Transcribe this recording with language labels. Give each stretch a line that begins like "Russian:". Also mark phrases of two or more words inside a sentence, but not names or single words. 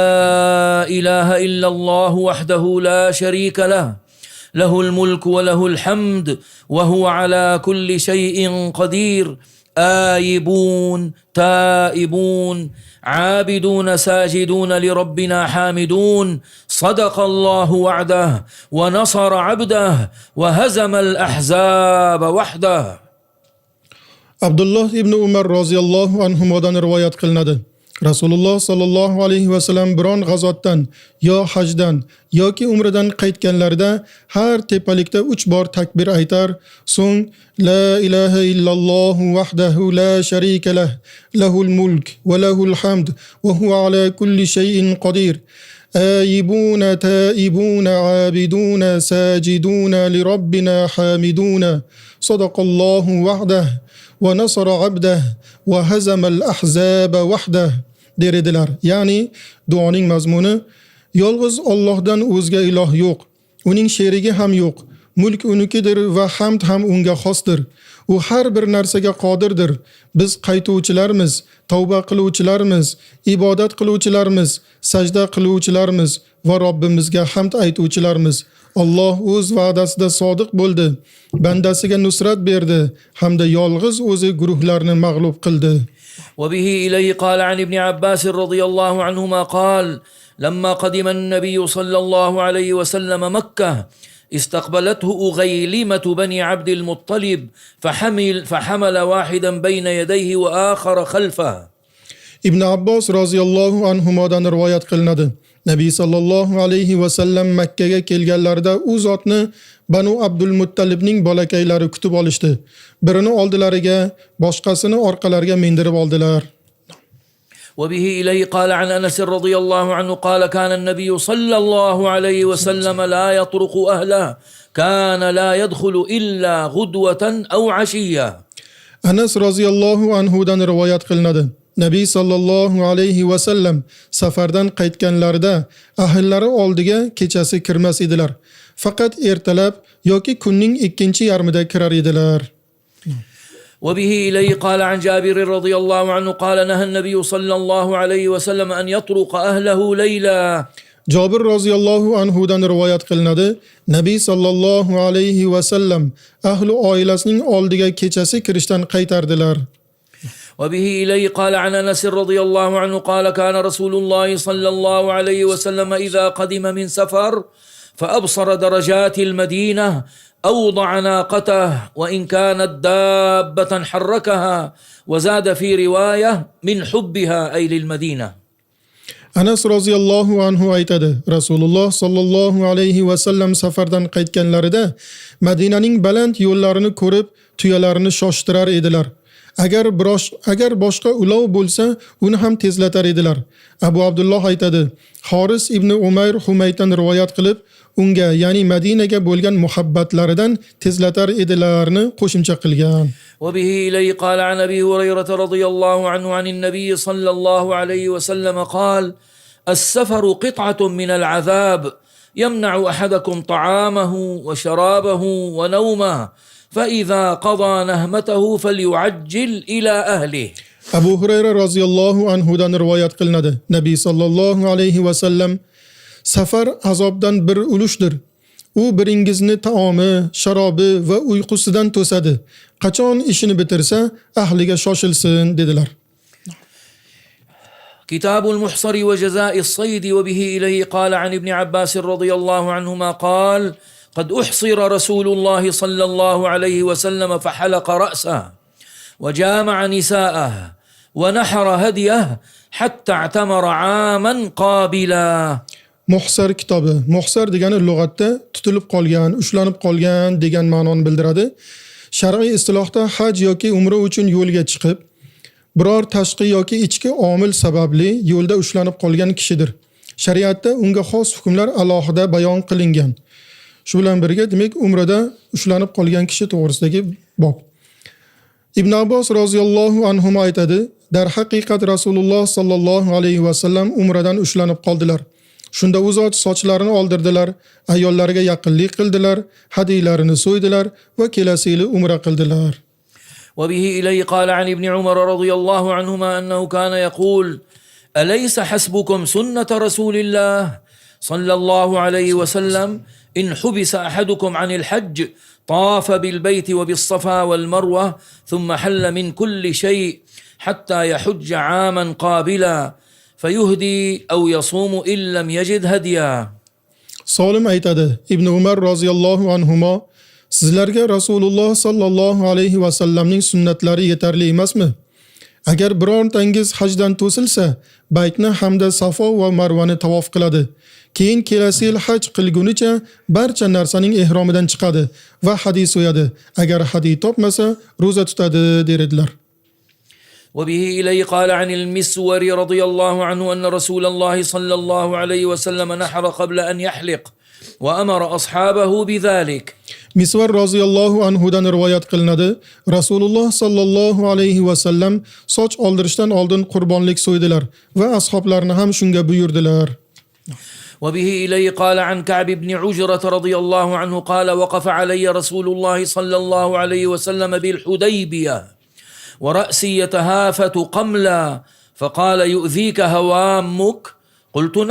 Arabic: إله إلا الله وحده لا شريك له، له الملك وله الحمد وهو على كل شيء قدير، آيبون تائبون عابدون ساجدون لربنا حامدون، صدق الله وعده ونصر عبده وهزم الأحزاب وحده.
Uzbek: Abdullah ibn Umar roziyallohu anhumodan rivoyat qilinadi. Rasululloh
Arabic: صلى الله عليه وسلم
Uzbek: biron g'azotdan yo hajdan yoki umradan qaytganlarida har tepalikda 3 bor takbir aytar, so'ng
Arabic: لا إله إلا الله وحده لا شريك له، له الملك وله الحمد وهو على كل شيء قدير, آيبون تائبون عابدون ساجدون لربنا حامدون، صدق الله وعده ونصر عبده وهزم الأحزاب وحده deredilar.
Uzbek: Ya'ni duoning mazmuni: yolg'iz Allohdan o'zga iloh yo'q, uning sherigi ham yo'q, mulk unikidir va hamd ham unga xosdir. U har bir narsaga qodirdir. Biz qaytuvchilarmiz, tavba qiluvchilarmiz, ibodat qiluvchilarmiz, sajda qiluvchilarmiz va Robbimizga hamd aytuvchilarmiz. Alloh o'z va'dasida sodiq bo'ldi, bandasiga nusrat berdi hamda yolg'iz o'zi guruhlarni mag'lub qildi.
Arabic: وبه إليه قال عن ابن عباس رضي الله عنهما قال لما قدم النبي صلى الله عليه وسلم مكة استقبلته أغيلمة بني عبد المطلب فحمل واحدا بين يديه وآخر خلفه.
Uzbek: Ibn Abbos roziyallohu anhumodan rivoyat qilinadi. Nabiy
Arabic: صلى الله عليه وسلم
Uzbek: Makka ga kelganlarida u zotni Banu Abdul Muttalibning bolakaylari kutib olishdi. Birini oldilariga, boshqasini orqalariga mindirib oldilar.
Arabic: وبه إليه قال عن أنس رضي الله عنه قال كان النبي صلى الله عليه وسلم لا يطرق أهله كان لا يدخل إلا غدوة أو عشية.
Uzbek: Anas roziyallohu anhudan rivoyat qilinadi. Nabiy
Arabic: صلى الله عليه وسلم
Uzbek: safardan qaytganlarida ahllari oldiga kechasi kirmas edilar. Faqat ertalab yoki kunning ikkinchi yarmida kirar edilar.
Arabic: وبه إليه قال عن جابر رضي الله عنه قال نهى النبي صلى الله عليه وسلم أن يطرق أهله ليلا.
Uzbek: Jabir roziyallohu anhudan rivoyat qilinadi. Nabiy
Arabic: صلى الله عليه وسلم
Uzbek: ahli oilasining oldiga kechasi kirishdan qaytardilar.
Arabic: وبه إليه قال عن أنس رضي الله عنه قال كان رسول الله صلى الله عليه وسلم إذا قدم من سفر فأبصر درجات المدينة أوضع ناقته وإن كانت دابة حركها وزاد في رواية من حبها أي للمدينة.
Uzbek: Anas
Arabic: رضي الله عنه
Uzbek: aytadi. Rasululloh
Arabic: صلى الله عليه وسلم
Uzbek: safardan qaytganlarida Madinaning baland yo'llarini ko'rib tuyalarini shoshtirar edilar. Agar boshqa ulov bo'lsa, uni ham tezlatar edilar. Abu Abdulloh aytadi. Xoris ibn Umayr Humaytdan rivoyat qilib, unga, ya'ni Madinaga bo'lgan muhabbatlaridan tezlatar edilarni qo'shimcha qilgan.
Arabic: وبه إليه قال عن أبي هريرة رضي الله عنه عن النبي صلى الله عليه وسلم قال السفر قطعة من العذاب يمنع أحدكم طعامه وشرابه ونومه فإذا قضى نهمته فليعجل إلى أهله.
Uzbek: Abu Hurayra roziyallohu anhudan rivoyat qilinadi. Nabiy
Arabic: صلى الله عليه وسلم
Uzbek: safar azobdan bir ulushdir. U biringizni taomi, sharobi va uyqusidan to'sadi. Qachon ishini bitirsa, ahliga shoshilsin dedilar.
Arabic: كتاب المحصر وجزاء الصيد وبه إليه قال عن ابن عباس رضي الله عنهما قال قد أحصر رسول الله صلى الله عليه وسلم فحلق رأسه وجامع نساءه ونحر هديه حتى اعتمر عاما قابلا.
Uzbek: Muhsar kitobi. Muhsar degani lug'atda tutilib qolgan, ushlanib qolgan degan ma'noni bildiradi. Shar'iy istilohda haj yoki umra uchun yo'lga chiqib, biror tashqi yoki ichki omil sababli yo'lda ushlanib qolgan kishidir. Shariatda unga xos hukmlar alohida bayon qilingan. Shu bilan birga demak umrada ushlanib qolgan kishi to'g'risidagi bob. Ibn Abbos
Arabic: رضي الله عنه
Uzbek: aytadi, dar haqiqat Rasululloh
Arabic: صلى الله عليه وسلم
Uzbek: umradan ushlanib qoldilar. Shunda u zot sochlarini oldirdilar, ayollariga yaqinlik qildilar, hadiylarini so'ydilar va kelasi yili umra qildilar.
Arabic: وبه إليه قال عن ابن عمر رضي الله عنهما أنه كان يقول أليس حسبكم سنة رسول الله صلى الله عليه وسلم إن حبس أحدكم عن الحج طاف بالبيت وبالصفا والمروة ثم حل من كل شيء حتى يحج عاما قابلا فيهدي أو يصوم إن لم يجد هديا.
Uzbek: Solim aytadi, Ibn Umar
Arabic: رضي الله عنهما
Uzbek: sizlarga Rasululloh sallallohu alayhi va sallamning sunnatlari yetarli emasmi? Agar birontangiz hajdan to'silsa, baytni hamda Safo va Marvani tavof qiladi. Keyin kelasi yil haj qilgunicha barcha narsaning ehromidan chiqadi va hadiy so'yadi. Agar hadiy topmasa, roza tutadi dedilar.
Arabic: وبه إليه قال عن المسور رضي الله عنه أن رسول الله صلى الله عليه وسلم نحر قبل أن يحلق وأمر أصحابه بذلك.
Uzbek: Misvar roziyallohu anhudan rivoyat qilinadi. Rasululloh
Arabic: صلى الله عليه وسلم
Uzbek: soch oldirishdan oldin qurbonlik so'ydilar va ashoblarni ham shunga buyurdilar.
Arabic: وبه إليه قال عن كعب بن عجرة رضي الله عنه قال وقف علي رسول الله صلى الله عليه وسلم بالحديبية ورأسي يتهافت قملا فقال يؤذيك هوامك؟ قلت نعم.